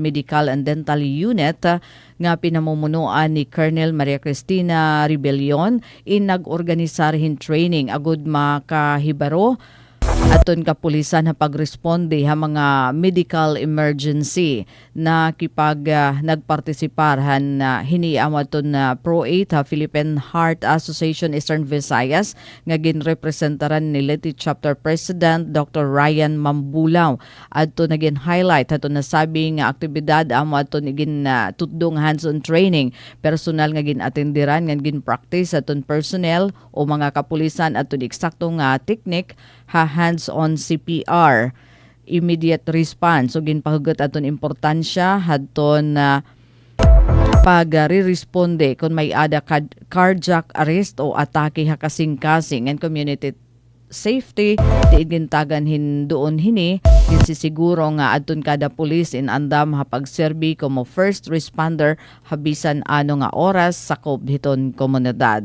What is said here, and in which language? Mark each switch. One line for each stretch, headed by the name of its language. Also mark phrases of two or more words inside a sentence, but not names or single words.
Waray: Medical and Dental Unit nga pinamumunuan ni Colonel Maria Cristina Rebellion in nag-organisarhin training agud makahibaro aton kapulisan na pagresponde ha mga
English: medical emergency
Waray: na kipag nagpartisipar han hiniamaton na Pro 8 ha Philippine Heart Association Eastern Visayas nga ginrepresentaran ni Leyte Chapter President Dr. Ryan Mambulaw. Adto naging highlight aton nasabi nga aktibidad amo aton igin tutdong
English: hands-on training
Waray: personal nga ginatendiran nga gin practice aton personnel o mga kapulisan aton eksakto nga teknik ha
English: hands-on CPR, immediate response.
Waray: So ginpahugot aton importansya hadton pag-responde kung may ada
English: cardiac arrest
Waray: o atake ha kasing-kasing
English: and community safety
Waray: diigintagan hindoon hini ginsisiguro nga adton kada pulis in andam ha pagserbi como
English: first responder
Waray: habisan ano nga oras sakop hiton komunidad.